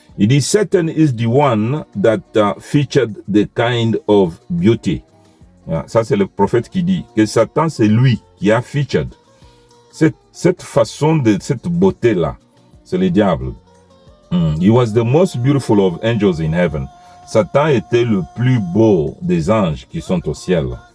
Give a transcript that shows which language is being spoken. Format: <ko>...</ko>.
<fr>Il dit,</fr> <en>Satan is the one that featured the kind of beauty.</en> <fr>Ça, c'est le prophète qui dit que Satan, c'est lui qui a featured. Cette façon de cette beauté-là, c'est le diable.</fr> <en>He was the most beautiful of angels in heaven.</en> <fr>Satan était le plus beau des anges qui sont au ciel.</fr>